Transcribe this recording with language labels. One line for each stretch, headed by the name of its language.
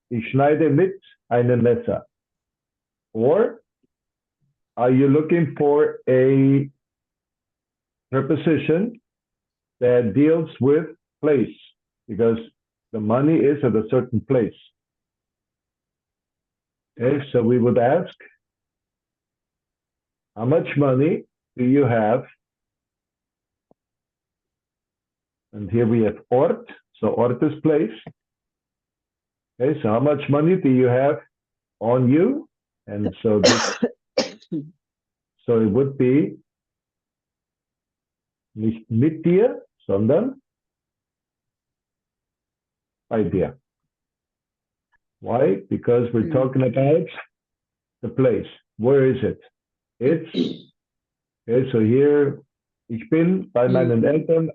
German: Ich schneide mit einem Messer.
English: Or are you looking for a preposition that deals with place? Because the money is at a certain place. Okay, so we would ask, how much money do you have? And here we have Ort. So Ort is place. Okay, so how much money do you have on you? And so this, so it would be
German: nicht mit dir, sondern bei dir.
English: Why? Because we're talking about the place. Where is it? It's, okay, so here,
German: ich bin bei meinen Eltern.